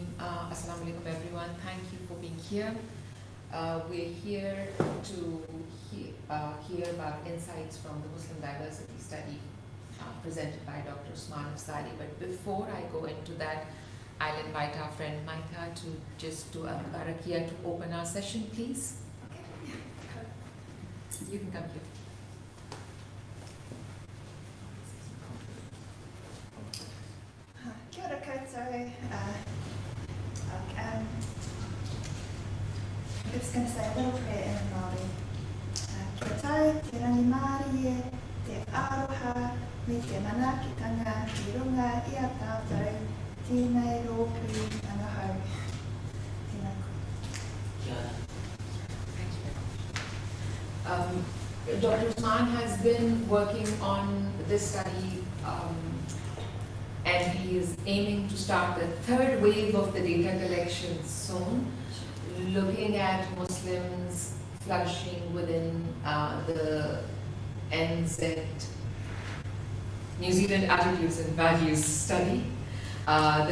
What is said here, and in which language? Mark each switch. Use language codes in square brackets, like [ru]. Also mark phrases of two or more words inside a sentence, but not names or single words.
[ar] السلام عليكم [en] everyone. Thank you for being here. We're here to hear about insights from the Muslim diversity study presented by Dr. Usman Afzali. But before I go into that, I'll invite our friend Maika to just do a barakia to open our session, please. You can come here. [mi] Kia ora koutou. [en] I'm just going to say a little prayer in Māori. [mi] Kia tau, te rangi Māori e, te aroha, me te manakitanga, ki runga i a tātou, tēnei rōpū angahau. Tēnā koe. [en] Dr. Usman has been working on this study and he is aiming to start the third wave of the data collection soon, looking at Muslims flourishing within the NZ, New Zealand Attitudes and Values study, the